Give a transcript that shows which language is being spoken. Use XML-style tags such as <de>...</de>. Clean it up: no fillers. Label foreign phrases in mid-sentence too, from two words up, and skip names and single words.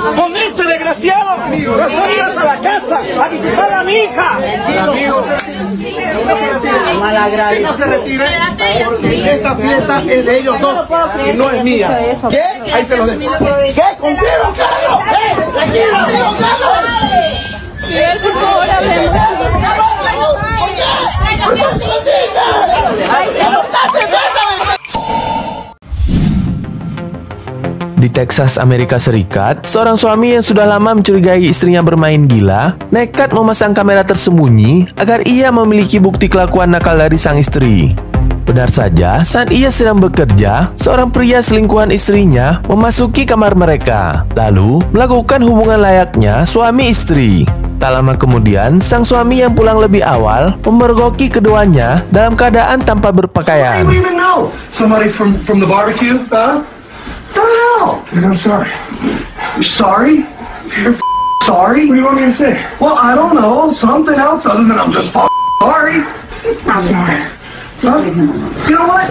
<es>Con este desgraciado, amigo. No salgas a la casa a visitar a mi hija. Amigo, no se retire porque esta fiesta es de ellos dos y no es mía. ¿Qué? Ahí se los dejo. ¿Qué? ¿Contigo, Carlos? ¿Contigo, Carlos? Miguel, por favor,</es> <id>Di Texas, Amerika Serikat, seorang suami yang sudah lama mencurigai istrinya bermain gila, nekat memasang kamera tersembunyi agar ia memiliki bukti kelakuan nakal dari sang istri. Benar saja, saat ia sedang bekerja, seorang pria selingkuhan istrinya memasuki kamar mereka, lalu melakukan hubungan layaknya suami istri. Tak lama kemudian, sang suami yang pulang lebih awal memergoki keduanya dalam keadaan tanpa berpakaian.</id> <en>Somebody from the barbecue, huh? What the hell? I'm sorry. You're sorry? You're sorry? What do you want me to say? Well, I don't know. Something else other than I'm just sorry. I'm sorry. So, you know what?</en>